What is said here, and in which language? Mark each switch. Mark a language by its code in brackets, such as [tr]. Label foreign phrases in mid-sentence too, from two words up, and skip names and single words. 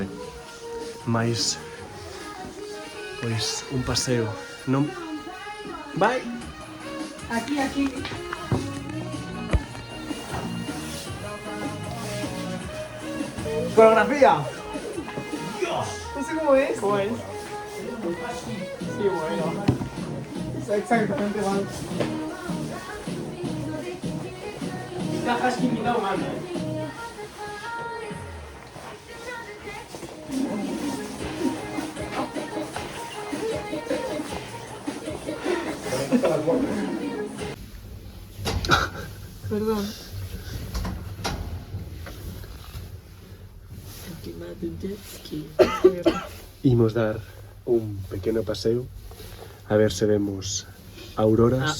[gl] Mais, pois, un paseo, non? Vai! Aquí. ¡Coreografía! [es] No sé cómo es. ¿Cómo es? Sí, bueno. Es exactamente igual. Cajas que me da mal. Perdón. [gl] Imos dar un pequeno paseo a ver se vemos auroras.